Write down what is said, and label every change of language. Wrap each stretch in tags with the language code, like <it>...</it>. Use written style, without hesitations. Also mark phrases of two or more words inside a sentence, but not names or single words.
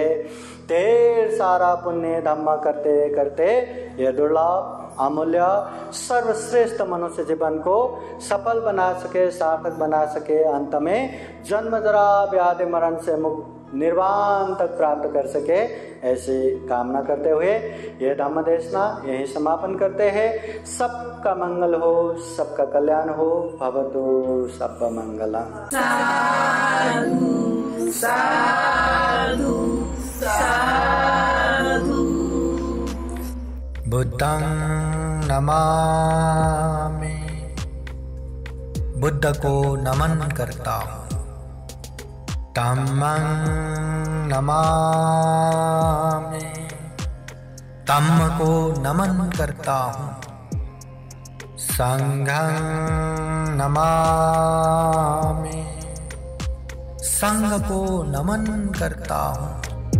<hi>ढेर सारा पुण्य धम्म करते करते ये दुर्लभ अमूल्य सर्वश्रेष्ठ मनुष्य जीवन को सफल बना सके, सार्थक बना सके। अंत में जन्म जरा व्याधि मरण से मुक्त निर्वाण तक प्राप्त कर सके, ऐसी कामना करते हुए यह धम्म देशना यही समापन करते हैं। सबका मंगल हो, सबका कल्याण हो।</hi> <pi>भवतु सबका मंगलम। साधु साधु साधु। बुद्धं नमामि,</pi> <hi>बुद्ध को नमन करता हूँ।</hi> <pi>धम्मं नमामि,</pi> <hi>धम्म को नमन करता हूँ।</hi> <pi>संघं नमामि,</pi> <hi>संघ को नमन करता हूँ।</hi>